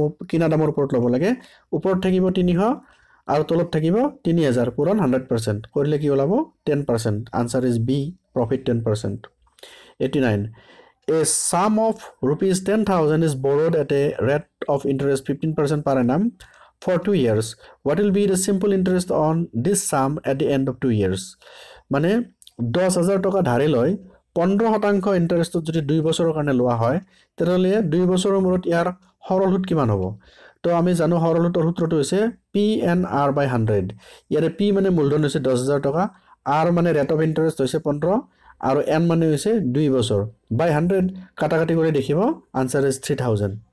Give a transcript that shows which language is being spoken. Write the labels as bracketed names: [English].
[Assamese] কিনা দামৰ ওপৰত লব লাগে ওপৰত থাকিব 300 আৰু তলত থাকিব 3000 পূৰণ 100% কৰিলে কি ওলাব 10% answer is B profit 10% 89 [English] A sum of rupees 10,000 is borrowed at a rate of interest 15% per annum for 2 years. What will be the simple interest on this sum at the end of 2 years? [Assamese] মানে 10000 টকা ধাৰে লৈ 15% interest যদি 2 বছৰৰ কাৰণে লোৱা হয় তেতিয়ালে 2 বছৰৰ মূৰত ইয়াৰ সৰল সুদ কিমান হ'ব তো আমি জানো সৰল সুদৰ সূত্ৰটো হৈছে PNR by 100 ইয়াৰে P মানে মূলধন হৈছে 10000 টকা R মানে ৰেট অফ ইন্টারেস্ট হৈছে 15 আৰু n মানে হৈছে 2 বছৰ by 100 কাটা কাটি কৰি দেখিব আনসার ইজ 3000